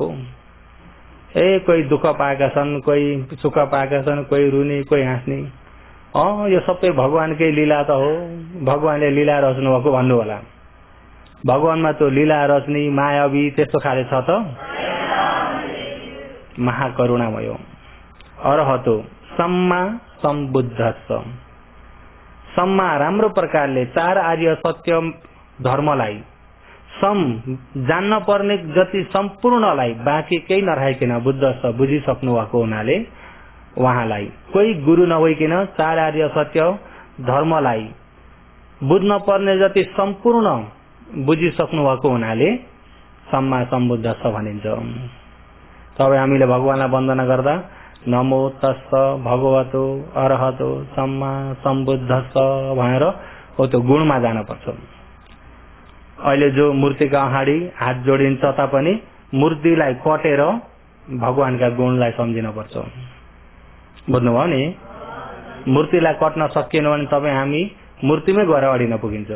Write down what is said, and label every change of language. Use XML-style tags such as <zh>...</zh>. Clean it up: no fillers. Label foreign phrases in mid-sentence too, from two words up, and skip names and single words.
<ne>कोही दुःख पाएका छन्, कोही सुख पाएका छन्, कोही रुने, कोही हाँस्ने। यो सबै भगवानकै लीला त हो, भगवानले लीला रच्नु भएको भन्नु होला। भगवानमा त्यो लीला रच्ने मायावी त्यस्तो खाले छ त? महाकरुणामय।</ne> <pi>अरहतो सम्मा सम्बुद्धस्स।</pi> <ne>सम्मा राम्रो प्रकारले 4 आर्य सत्य धर्मलाई जान्न पर्ने जति सम्पूर्णलाई बाँकी केही नराखिकन बुद्ध बुझिसक्नु भएको हुनाले उहाँलाई कोही गुरु नभइकन चार आर्य सत्य धर्मलाई बुझ्न पर्ने जति सम्पूर्ण बुझिसक्नु भएको हुनाले</ne> <pi>सम्मा सम्बुद्ध</pi> <ne>छ भनिन्छ। तब हामीले भगवानलाई वन्दना गर्दा</ne> <pi>नमो तस्स भगवतो अरहतो सम्मा सम्बुद्धस्स</pi> <ne>भनेर हो त्यो गुणमा जानुपर्छ। अहिले जो मूर्तिका अगाडि हात जोडिन्छ तापनि मूर्तिलाई कटेर भगवानका गुणलाई सम्झिन पर्छ। बुझ्नुभयो नि? मूर्तिलाई कट्न सकिएन भने तपाईँ हामी मूर्तिमै गएर अडिन पुगिन्छ।</ne>